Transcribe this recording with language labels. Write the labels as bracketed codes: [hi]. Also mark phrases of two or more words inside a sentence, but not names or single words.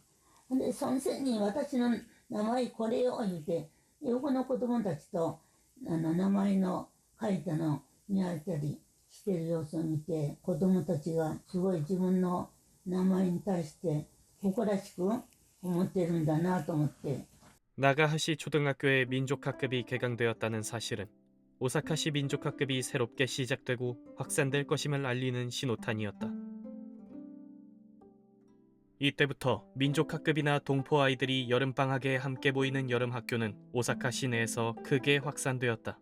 [ja] ほんで、先生に私の名前これを言うて、横の子供たちと、名前の書いたのを見合ったりしてる様子を見て、子供たちがすごい自分の名前に対して誇らしく思ってるんだなと思って。 [ko] 나가하시 초등학교의 민족학급이 개강되었다는 사실은 오사카시 민족학급이 새롭게 시작되고 확산될 것임을 알리는 신호탄이었다. 이때부터 민족학급이나 동포 아이들이 여름방학에 함께 모이는 여름학교는 오사카 시내에서 크게 확산되었다.